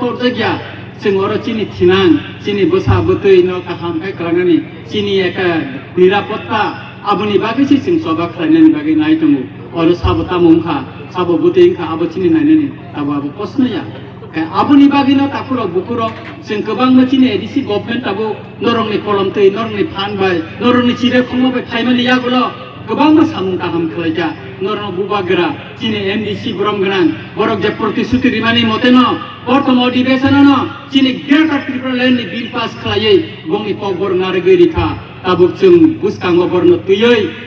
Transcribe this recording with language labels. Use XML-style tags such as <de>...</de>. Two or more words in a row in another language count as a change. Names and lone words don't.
<trp>torjagya sengoro chini thinang chini bosa botoi no kaham kai klanani chini eka nirapotta aboni bagai si sing soba khlainani bagai nai tongo oro sabota mongkha sabo botoi kha abo chini nainani abo abo posnoya aboni bagino takuro bukuro sing kebang chini edisi government abo norongni kolom tei norongni phan bai norongni chire khongmo bai khaimani yagulo गोबां सामुं गाहाम खालायजा नरन बुबागरा चीनी एमडीसी ब्रम गनां बरक जे प्रतिश्रुति रिमानि मतेनो प्रथम अधिवेशननो चीनी ग्रेटर त्रिपुरा लैंड बिल पास खालायै गंनि पगर नारगै रिखा ताबुक जों बुसकांगो बरनो तुयै</trp>